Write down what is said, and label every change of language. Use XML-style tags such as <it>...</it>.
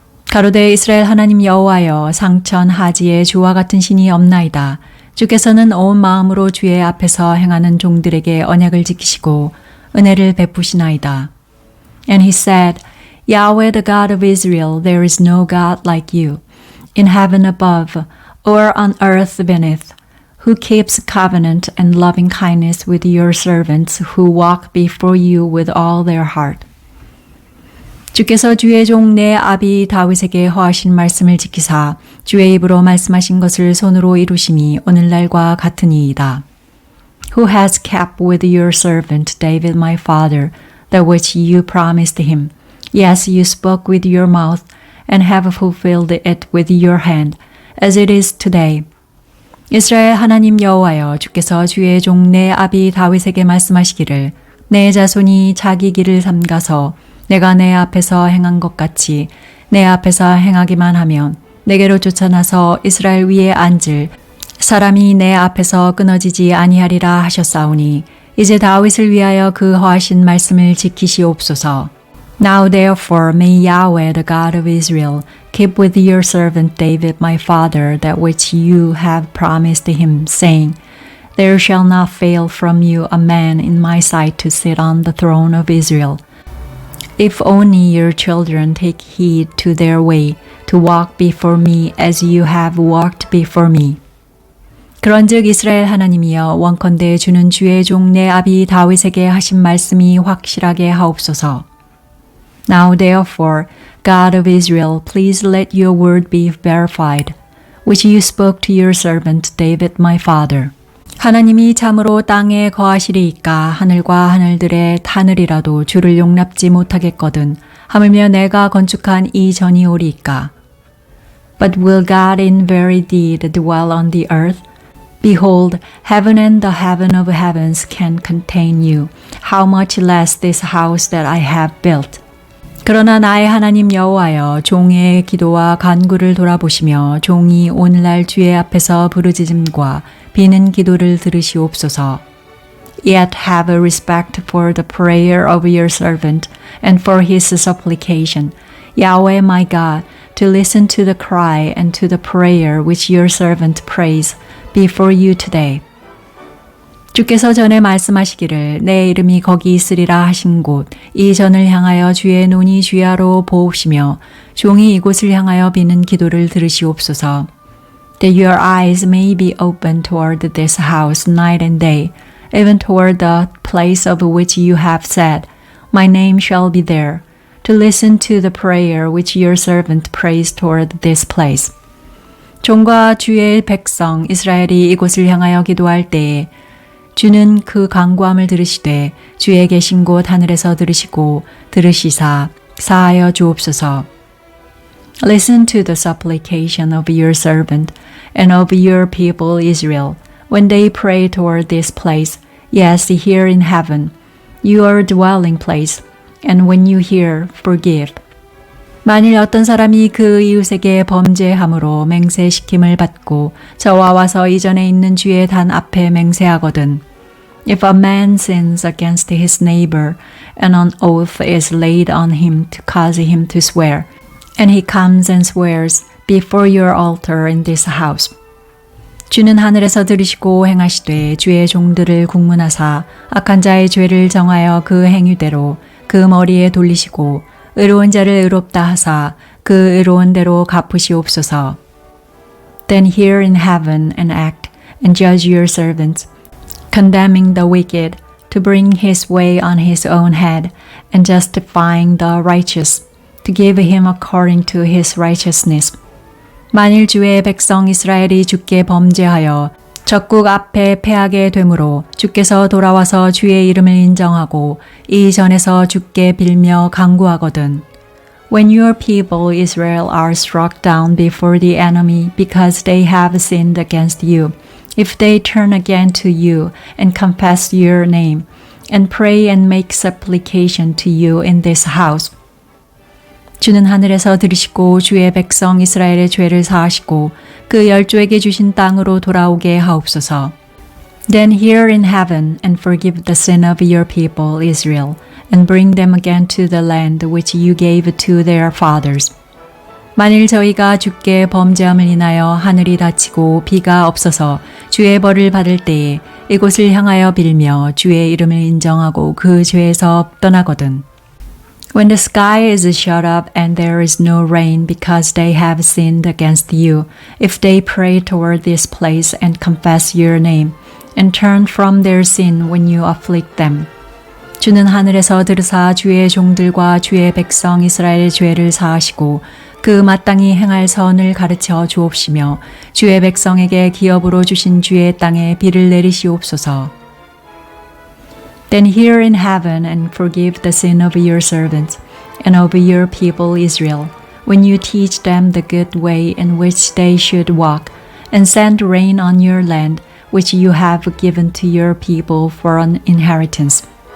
<ko>가로되 이스라엘 하나님 여호와여 상천 하지에 주와 같은 신이 없나이다. 주께서는 온 마음으로 주의 앞에서 행하는 종들에게 언약을 지키시고 은혜를 베푸시나이다.</ko> <en>And he said, Yahweh the God of Israel, there is no God like you, in heaven above or on earth beneath, who keeps covenant and loving kindness with your servants who walk before you with all their heart.</en> <ko>주께서 주의 종 내 아비 다윗에게 허하신 말씀을 지키사 주의 입으로 말씀하신 것을 손으로 이루심이 오늘날과 같으니이다.</ko> <en>Who has kept with your servant David my father that which you promised him. Yes, you spoke with your mouth and have fulfilled it with your hand, as it is today.</en> <ko>이스라엘 하나님 여호와여 주께서 주의 종 내 아비 다윗에게 말씀하시기를 내 자손이 자기 길을 삼가서 내가 내 앞에서 행한 것 같이 내 앞에서 행하기만 하면 내게로 쫓아나서 이스라엘 위에 앉을 사람이 내 앞에서 끊어지지 아니하리라 하셨사오니 이제 다윗을 위하여 그 허하신 말씀을 지키시옵소서.</ko> <en>Now therefore may Yahweh the God of Israel keep with your servant David my father that which you have promised him, saying, There shall not fail from you a man in my sight to sit on the throne of Israel. If only your children take heed to their way, to walk before me as you have walked before me.</en> <ko>그런즉 이스라엘 하나님이여 원컨대 주는 주의 종 내 아비 다윗에게 하신 말씀이 확실하게 하옵소서.</ko> <en>Now therefore, God of Israel, please let your word be verified, which you spoke to your servant David my father.</en> <ko>하나님이 참으로 땅에 거하시리이까 하늘과 하늘들의 하늘이라도 주를 용납지 못하겠거든 하물며 내가 건축한 이 전이 오리이까.</ko> <en>But will God in very deed dwell on the earth? Behold, heaven and the heaven of heavens can contain you. How much less this house that I have built?</en> <ko>그러나 나의 하나님 여호와여 종의 기도와 간구를 돌아보시며 종이 오늘날 주의 앞에서 부르짖음과 비는 기도를 들으시옵소서.</ko> <en>Yet have a respect for the prayer of your servant and for his supplication, Yahweh my God, to listen to the cry and to the prayer which your servant prays before you today.</en> <ko>주께서 전에 말씀하시기를 내 이름이 거기 있으리라 하신 곳 이 전을 향하여 주의 눈이 주야로 보옵시며 종이 이곳을 향하여 비는 기도를 들으시옵소서.</ko> <en>that your eyes may be open toward this house night and day, even toward the place of which you have said, My name shall be there, to listen to the prayer which your servant prays toward this place.</en> <ko>종과 주의 백성 이스라엘이 이곳을 향하여 기도할 때에 주는 그 간구함을 들으시되 주의 계신 곳 하늘에서 들으시고 들으시사 사하여 주옵소서.</ko> <en>Listen to the supplication of your servant and of your people Israel when they pray toward this place, yes, here in heaven, your dwelling place, and when you hear, forgive.</en> <ko>만일 어떤 사람이 그 이웃에게 범죄함으로 맹세시킴을 받고 저와 와서 이전에 있는 주의 단 앞에 맹세하거든.</ko> <en>If a man sins against his neighbor, and an oath is laid on him to cause him to swear, and he comes and swears before your altar in this house.</en> <ko>주는 하늘에서 들으시고 행하시되 주의 종들을 국문하사 악한 자의 죄를 정하여 그 행위대로 그 머리에 돌리시고 의로운 자를 의롭다 하사 그 의로운 대로 갚으시옵소서.</ko> <en>Then hear in heaven and act and judge your servants, condemning the wicked to bring his way on his own head and justifying the righteous to give him according to his righteousness.</en> <ko>만일 주의 백성 이스라엘이 주께 범죄하여 적국 앞에 패하게 되므로 주께서 돌아와서 주의 이름을 인정하고 이 전에서 주께 빌며 간구하거든.</ko> <en>When your people Israel are struck down before the enemy because they have sinned against you, if they turn again to you and confess your name, and pray and make supplication to you in this house,</en> <ko>주는 하늘에서 들으시고 주의 백성 이스라엘의 죄를 사하시고 그 열조에게 주신 땅으로 돌아오게 하옵소서.</ko> <en>Then hear in heaven and forgive the sin of your people Israel and bring them again to the land which you gave to their fathers.</en> <ko>만일 저희가 주께 범죄함을 인하여 하늘이 닫히고 비가 없어서 주의 벌을 받을 때에 이곳을 향하여 빌며 주의 이름을 인정하고 그 죄에서 떠나거든.</ko> <en>When the sky is shut up and there is no rain because they have sinned against you, if they pray toward this place and confess your name, and turn from their sin when you afflict them.</en> <ko>주는 하늘에서 들으사 주의 종들과 주의 백성 이스라엘의 죄를 사하시고 그 마땅히 행할 선을 가르쳐 주옵시며 주의 백성에게 기업으로 주신 주의 땅에 비를 내리시옵소서.</ko> <en>Then hear in heaven and forgive the sin of your servants and of your people Israel, when you teach them the good way in which they should walk, and send rain on your land, which you have given to your people for an inheritance.</en>